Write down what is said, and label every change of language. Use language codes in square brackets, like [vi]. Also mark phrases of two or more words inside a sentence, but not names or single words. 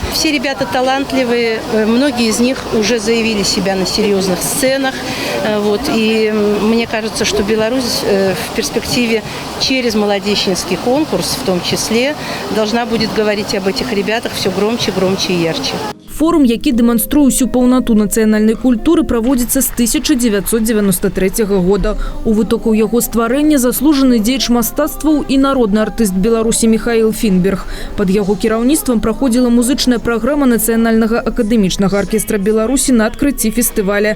[ru] Все ребята талантливые, многие из них уже заявили себя на серьезных сценах. И мне кажется, что Беларусь в перспективе через молодеченский конкурс, в том числе, должна будет говорить об этих ребятах все громче, громче и ярче. [be] Форум, які дэманструе ўсю паўнату нацыянальнай культуры, праводзіцца з 1993 года. У вытокаў яго стварэння заслужаны дзеяч мастацтваў і народны артыст Беларусі Михаил Финберг. Пад яго кіраўніцтвам праходзіла музычная праграма Нацыянальнага акадэмічнага аркестра Беларусі на адкрыцці фестываля.